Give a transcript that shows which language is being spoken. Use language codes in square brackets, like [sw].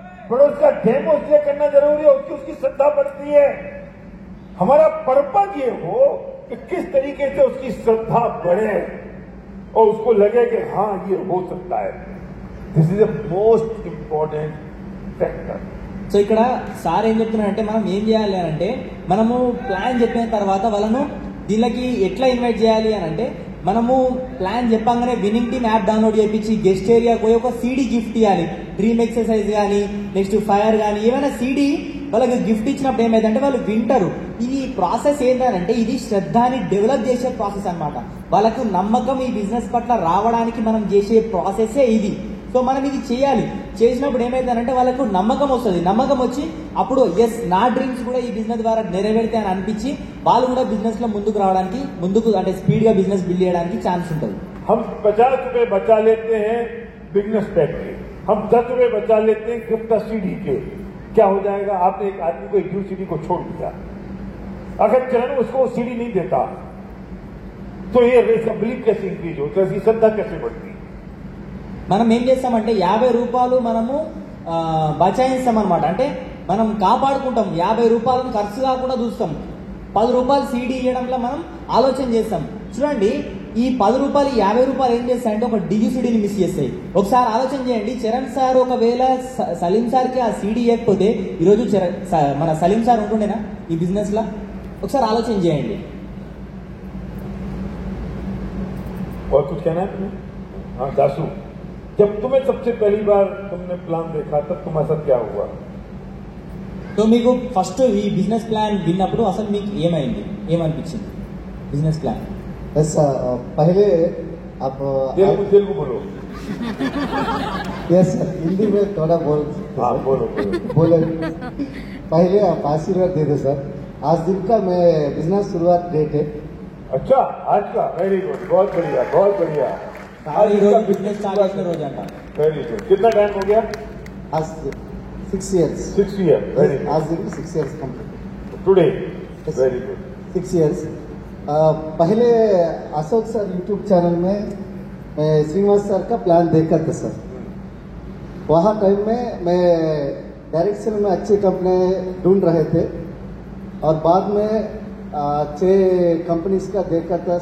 [hi] पड़ोस का डेमो इसलिए करना जरूरी है, उसकी श्रद्धा बढ़ती है। हमारा पर्पज ये हो कि किस तरीके से उसकी श्रद्धा बढ़े और उसको लगे कि हाँ ये हो सकता है. [en] This is the most important factor. [te] So ఇక్కడ సార్ ఏం చెప్తున్నారంటే మనం ఏం చేయాలి అని అంటే మనము ప్లాన్ చెప్పిన తర్వాత వాళ్ళను దీనికి ఎట్లా ఇన్వైట్ చేయాలి అని అంటే మనము ప్లాన్ చెప్పంగానే విన్నింగ్ టీమ్ యాప్ డౌన్లోడ్ చేయించి గెస్ట్ ఏరియా పోయి ఒక సీడీ గిఫ్ట్ ఇవ్వాలి. డ్రీమ్ ఎక్సర్సైజ్ కానీ నెక్స్ట్ ఫైర్ కానీ ఏమైనా సీడీ వాళ్ళకి గిఫ్ట్ ఇచ్చినప్పుడు ఏమైందంటే వాళ్ళు వింటారు. ఈ ప్రాసెస్ ఏంటంటే ఇది శ్రద్ధని డెవలప్ చేసే ప్రాసెస్ అన్నమాట. వాళ్ళకు నమ్మకం ఈ బిజినెస్ పట్ల రావడానికి మనం చేసే ప్రాసెసే ఇది. సో మనం ఇది చేయాలి. చేసినప్పుడు ఏమైందంటే వాళ్ళకు నమ్మకం వస్తుంది. నమ్మకం వచ్చి అప్పుడు ఎస్ నా డ్రీమ్స్ కూడా ఈ బిజినెస్ ద్వారా నెరవేరితే అని అనిపించి వాళ్ళు కూడా బిజినెస్ లో ముందుకు రావడానికి ముందుకు అంటే స్పీడ్ గా బిజినెస్ బిల్డ్ చేయడానికి ఛాన్స్ ఉంటుంది. [hi] हम 50 रुपए बचा लेते हैं बिजनेस पैक के, हम 10 रुपए बचा लेते हैं गिफ्ट सीडी के. क्या हो जाएगा? आपने एक आदमी को एक सीडी को छोड़ दिया. अगर चरण उसको सीडी नहीं देता तो ये बिलीफ कैसे इंक्रीज होता है, श्रद्धा कैसे बढ़ती? మనం ఏం చేస్తామంటే 50 రూపాయలు మనము బచాయిస్తాం అనమాట. అంటే మనం కాపాడుకుంటాం. 50 రూపాయలను ఖర్చు కాకుండా చూస్తాం. 10 రూపాయలు సీడీ ఇవ్వడంలో మనం ఆలోచన చేస్తాం. చూడండి ఈ 10 రూపాయలు 50 రూపాయలు ఏం చేస్తాయంటే ఒక డిజిసిడీని మిస్ చేస్తాయి. ఒకసారి ఆలోచన చేయండి. చరణ్ సార్ ఒకవేళ సలీం సార్కి ఆ సీడీ ఇవ్వకపోతే ఈరోజు మన సలీం సార్ ఉంటుండేనా ఈ బిజినెస్ లా? ఒకసారి ఆలోచన చేయండి. और कुछ कहना है तुम्हें? हाँ दासू, जब तुम्हें सबसे पहली बार तुमने प्लान देखा तब तुम्हारे साथ क्या हुआ? [te] సో మీకు ఫస్ట్ ఈ బిజినెస్ ప్లాన్ విన్నప్పుడు అసలు మీకు ఏమైంది, ఏమనిపించింది బిజినెస్ ప్లాన్? [hi] पहले आप तेलुगु बोलो. यस सर, हिंदी में थोड़ा बोल. हाँ बोलो. बोले पहले आप आशीर्वाद दे दो सर. आज दिन का मैं बिजनेस शुरुआत डेट है. अच्छा आज का? वेरी गुड, बहुत बढ़िया बहुत बढ़िया. [te] आज ఈ రోజు బిజినెస్ స్టార్ట్ చేసిన రోజు అంట. [hi] Very good. कितना टाइम हो गया? आज 6 years. [en] 6 years. Very [hi] आज दिन 6 years complete. [en] Today. Yes. Very good. 6 years. [hi] पहले अशोक सर यूट्यूब चैनल में मैं श्रीनिवास सर का प्लान देखा था सर. वहाँ टाइम में मैं डायरेक्शन में अच्छी कंपनी ढूंढ रहे थे और बाद में 6 कंपनीज का देखा था.